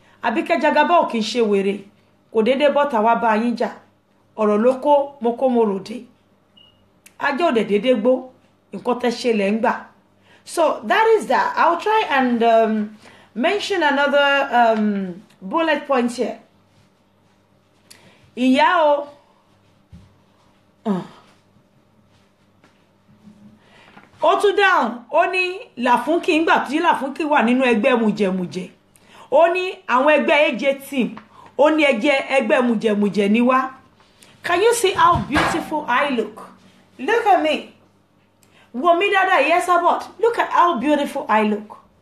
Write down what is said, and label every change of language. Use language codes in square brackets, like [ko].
[yo] Abike Jagaban ò kì í ṣe wèrè kò dédé bọ́ta wá bá yín jà ọ̀rọ̀ ló kó mo kó mo ròde ajá ò dédé gbó nǹkan tẹ́ ṣe lẹ́ ń gbà. [en] So that is that. I'll try and mention another bullet point here. [yo] Ìyá o ó tún dáhùn ó ní Làfúnkì ńgbà tí Làfúnkì wà nínú ẹgbẹ́ mùjẹ̀mùjẹ̀ ó ní àwọn ẹgbẹ́ AJ team ó ní ẹgbẹ́ mùjẹ̀mùjẹ̀ ni wá. [en] Can you see how beautiful I look? Look at me. [yo] Wo mi dáadáa, [en] yes about. Look at how beautiful I look.